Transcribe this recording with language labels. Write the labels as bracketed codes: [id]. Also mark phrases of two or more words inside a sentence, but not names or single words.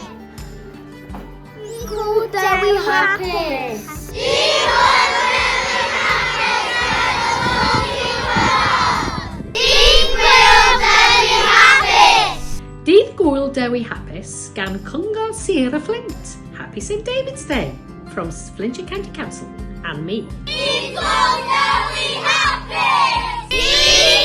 [cy] Dydd Gŵyl Dewi Hapus. Dydd Gŵyl Dewi Hapus gan Cyngor Sir y Fflint. [en] Happy St David's Day from Flintshire County Council and me. [cy] Dydd Gŵyl Dewi Hapus.